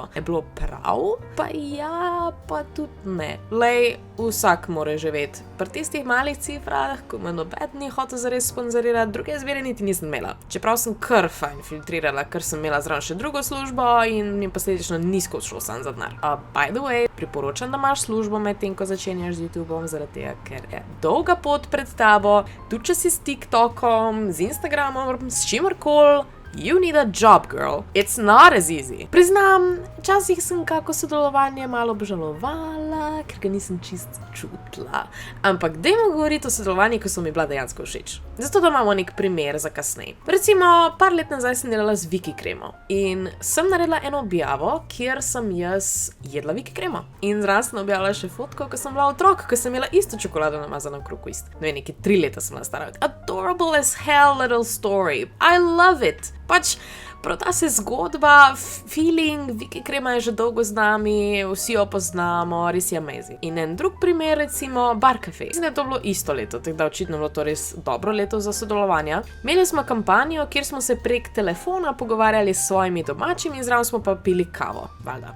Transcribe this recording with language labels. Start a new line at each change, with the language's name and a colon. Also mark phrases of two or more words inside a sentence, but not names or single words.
Slovenian: Je bilo prav? Pa ja, pa tudi ne. Lej, vsak mora živeti. Pri tistih malih cifrah, ko me nobeden ni hotel zares sponzorirati, druge izbire niti nisem imela. Čeprav sem kar fajn filtrirala, ker sem imela zraven še drugo službo in mi posledično nizko šlo sam za denar.
English: By the way,
Slovenian: priporočam, da imaš službo med tem, ko začenjaš z YouTubeom, zaradi tega, ker je dolga pot pred tabo, tudi če si s TikTokom, z Instagramom, s čimerkoli.
English: You need a job, girl. It's not as easy.
Slovenian: Priznam, včasih sem kako sodelovanje malo obžalovala, ker ga nisem čist čutila. Ampak dajmo govoriti o sodelovanju, ko so mi bila dejansko všeč. Zato da imamo nek primer za kasneje. Recimo, par let nazaj sem delala z Viki kremo. In sem naredila eno objavo, kjer sem jaz jedla Viki kremo. In zraven sem objavila še fotko, ko sem bila otrok, ko sem imela isto čokolado namazano v krogu ist. Ne vem, neki 3 leta sem bila stara.
English: Adorable as hell little story. I love it.
Slovenian: Pač, proda se zgodba, feeling, Viki krema je že dolgo z nami, vsi jo poznamo, res je amazing. In en drug primer, recimo, Bar Cafe. Mislim, da je to bilo isto leto, tako da očitno bilo to res dobro leto za sodelovanja. Imeli smo kampanjo, kjer smo se prek telefona pogovarjali s svojimi domačimi, zraven smo pa pili kavo, valjda.